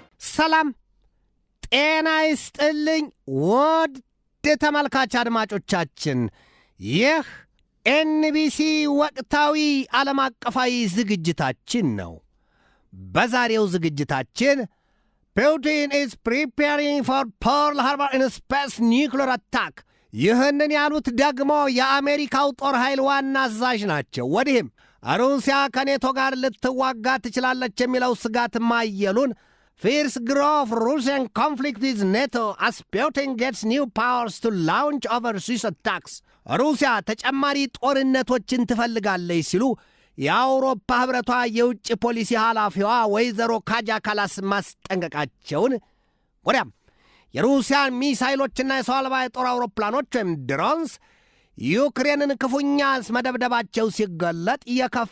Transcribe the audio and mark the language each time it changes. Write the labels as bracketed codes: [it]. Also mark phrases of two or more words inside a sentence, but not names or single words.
[am] ሰላም ጤና ይስጥልኝ ውድ ተመልካች አድማጮቻችን ይህ ኤንቢሲ ወቅታዊ ዓለም አቀፋዊ ዝግጅታችን ነው። በዛሬው [en] ዝግጅታችን Putin is preparing for Pearl Harbor in space nuclear attack [am] ይህንን ያሉት ደግሞ የአሜሪካው ጦር ኃይል ዋና አዛዥ ናቸው። ወዲህም ሩሲያ ከኔቶ ጋር ልትዋጋ ትችላለች የሚለው ስጋት ማየሉን [en] Fierce growth Russian conflict with NATO as Putin gets new powers to launch overseas attacks. [am] ሩሲያ ተጨማሪ ጦርነቶችን ትፈልጋለች ሲሉ የአውሮፓ ህብረቷ የውጭ ፖሊሲ ኃላፊዋ ወይዘሮ ካጃ ካላስ ማስጠንቀቃቸውን ወዲያም የሩሲያን ሚሳይሎችና የሰው አልባ የጦር አውሮፕላኖች ወይም ድሮንስ ዩክሬንን ክፉኛ መደብደባቸው ሲገለጥ የከፋ